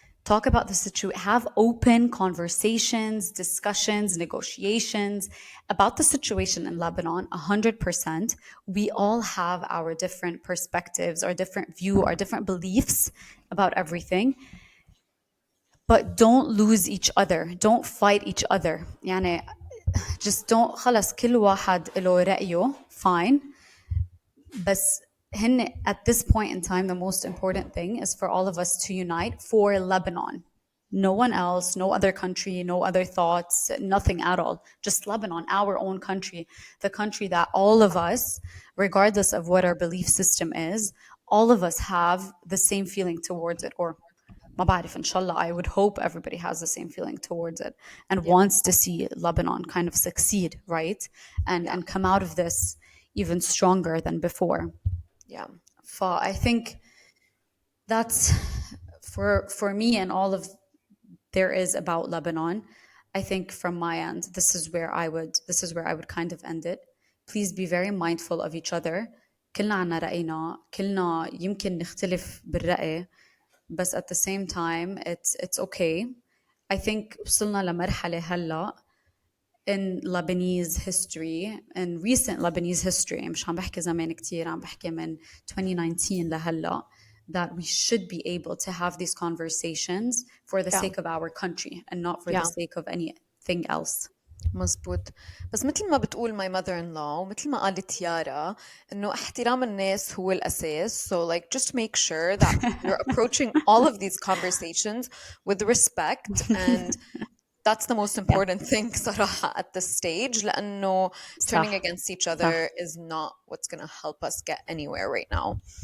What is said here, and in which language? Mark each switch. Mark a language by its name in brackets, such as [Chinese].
[English] Talk about the situation, have open conversations, discussions, negotiations about the situation in Lebanon, 100%. We all have our different perspectives, our different view, our different beliefs about everything. But don't lose each other. Don't fight each other. [Arabic] يعني [English] just don't [Arabic] خلص كل واحد له رأيه fine. بس هن [English] at this point in time the most important thing is for all of us to unite for Lebanon. No one else, no other country, no other thoughts, nothing at all. Just Lebanon, our own country, the country that all of us, regardless of what our belief system is, all of us have the same feeling towards it, or [Arabic] ما بعرف, [English] inshallah, I would hope everybody has the same feeling towards it and Yeah. wants to see Lebanon kind of succeed, right? And Yeah. and come out of this even stronger than before. Yeah. I think that's for me and all of there is about Lebanon. I think from my end, this is where I would kind of end it. Please be very mindful of each other. [Arabic] كلنا عنا رأينا، كلنا يمكن نختلف بالرأي، بس [English] at the same time it's okay. I think [Arabic] وصلنا لمرحلة هلا [English] in Lebanese history, in recent Lebanese history، [Arabic] مش عم بحكي زمان كتير، عم بحكي من 2019 لهلا، [English] that we should be able to have these conversations for the Yeah. sake of our country and not for the Yeah. sake of anything else. [Arabic] مزبوط. بس مثل ما بتقول [English] my mother-in-law [Arabic] ومثل ما قالت يارا إنه احترام الناس هو الأساس. [English] So like just make sure that you're approaching all of these conversations with respect, and that's the most Yeah, important thing صراحة at this stage, [Arabic] لأنه [English] turning [Arabic] صح [English] against each [Arabic] صح. [English] other is not what's going to help us get anywhere right now.